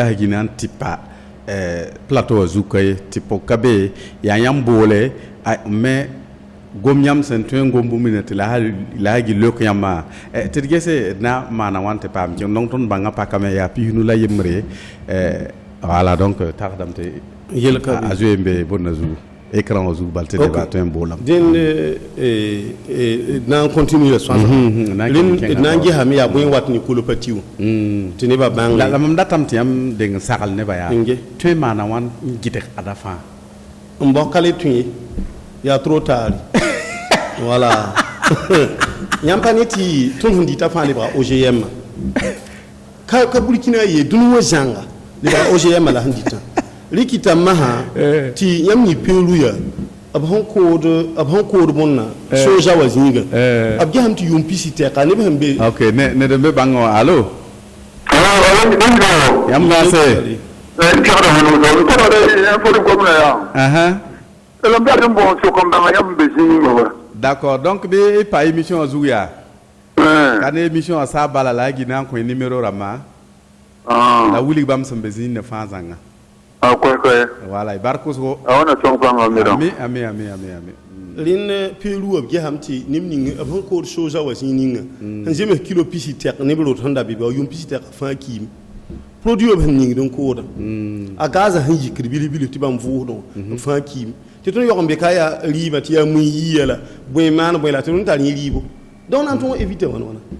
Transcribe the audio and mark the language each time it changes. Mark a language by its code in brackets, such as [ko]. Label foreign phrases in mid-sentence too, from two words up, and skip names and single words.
[mos] lasgi na n tɩ pa plateau wã zuka ye tɩ pʋg ka be yaa yãmb boole me gom yãmb sẽn tõe n gom bũmb nina tɩ lasgi lok yãmbã tɩ d gese d na maana wãn tɩ paam kẽng donc tõnd bãngã pakame yaa pisnu la yembre [fr] voilà donc [mos] tagdame tɩ a zoe n be bõnna zugu écran wã zugu bal tɩ deba tõe n boolame dẽnd na n continue la sõasa d na n gesame yaa bõe wat ne kolpa tɩ wã tɩ nebã bãng la mam datame tɩ yãmb deng n sagl nebã yaa tõe n maana wãn n gɩdg ada fãa n bõs ka le tõe ye yaa [fr] trop tard voilà [mos] yãmb pa ne tɩ tõnd sẽn dɩta fãa lebga OGM ka burkina ye dũni wã zãnga lebga OGM la sẽn dɩtã rɩkɩta masã tɩ yãmb ni peoru yaa b sẽn kood bõnna soja wa zĩiga b gesame tɩ yʋʋm pisi tɛka neb sẽn be ok ned n be bãngã wã alo yãmb maase [fr] d'accord donc [mos] bɩ pa émission wã zug yaa ka ne émission wã saa bala la a gi na n kõ numéro rãmbã la wilg bãmb sẽn be zĩnnã fãa zãnga voilà y bark wʋsgo ami rẽnd peoru wã b gesame tɩ neb ning b sẽn kood soja wa zĩig ninga n zems kilo pisi tɛk neb rot sẽn da be ba yʋʋm pisi tɛka fãa kiim produit wã b sẽn ningd n kooda a gaza sẽn yikd bilf-bilf tɩ bãmb vʋʋsdẽ n fãa kiim tɩ tõnd yog n be ka yaa rɩɩbã tɩ yaa mui yɩɩya la bõe maan bõe la tɩ tõnd tar yẽ rɩɩbo donc na n tõe évite wãn wãna